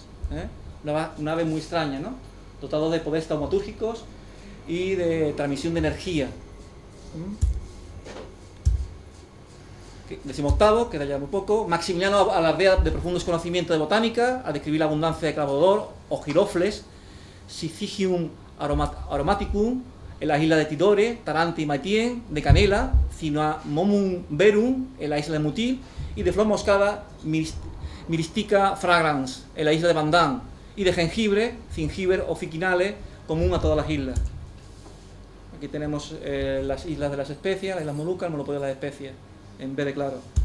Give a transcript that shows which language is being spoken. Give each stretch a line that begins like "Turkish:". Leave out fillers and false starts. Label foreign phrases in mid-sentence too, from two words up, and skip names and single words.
Spanish: Una ave muy extraña, ¿no?, dotado de poderes taumatúrgicos y de transmisión de energía. 18º, queda ya muy poco. Maximiliano alardea de profundos conocimientos de botánica, a describir la abundancia de clavodor o girofles, Syzygium aromaticum, en las islas de Tidore, Tarante y Maitien, de canela, Cinnamomum verum, en la isla de Mutil, y de flor moscada, Myristica fragrans, en la isla de Bandán, y de jengibre, Zingiber officinale, común a todas las islas. Aquí tenemos las islas de las especias, las islas Molucas, el monopolio de las especias, en vez de claro.